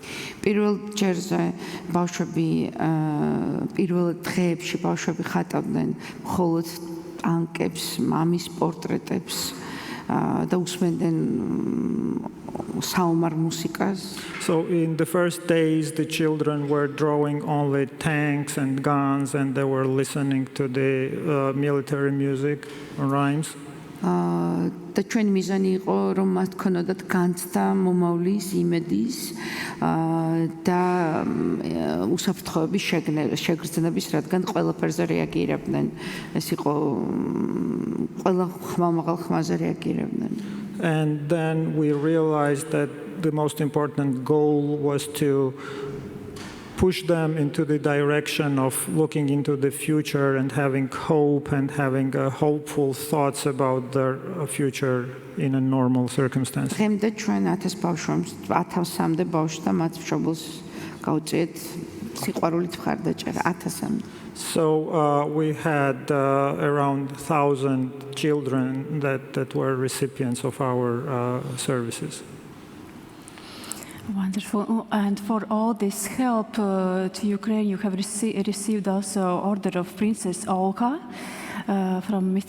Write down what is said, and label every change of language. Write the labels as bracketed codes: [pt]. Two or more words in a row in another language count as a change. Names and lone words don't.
[ka] პირველ ჯერზე ბავშვები პირველ დღეებში ბავშვები ხატავდნენ მხოლოდ ტანკებს, მამის პორტრეტებს და უსმენდნენ საომარ მუსიკას. [en] So in the first days the children were drawing only tanks and guns, and they were listening to the military music rhymes. [ka] და ჩვენი მიზანი იყო, რომ მათ ქონოდათ განცდა მომავლის იმედის და უსაფრთხოების შეგრძნების, რადგან ყველაფერზე რეაგირებდნენ. ეს იყო ყველა ხმამაღალ ხმაზე რეაგირებდნენ. [en] And then we realized that the most important goal was to push them into the direction of looking into the future and having hope and having hopeful thoughts about their future in a normal circumstance. [ka] დღემდე ჩვენ 1000 ბავშვს, 1000-მდე ბავშვს და მათ მშობელს გავუწიეთ სიყვარულით მხარდაჭერა 1000-მდე. [en] So we had around 1,000 children that were recipients of our services. Wonderful. Oh, and for all this help to Ukraine, you have received also Order of Princess Olga from Mr.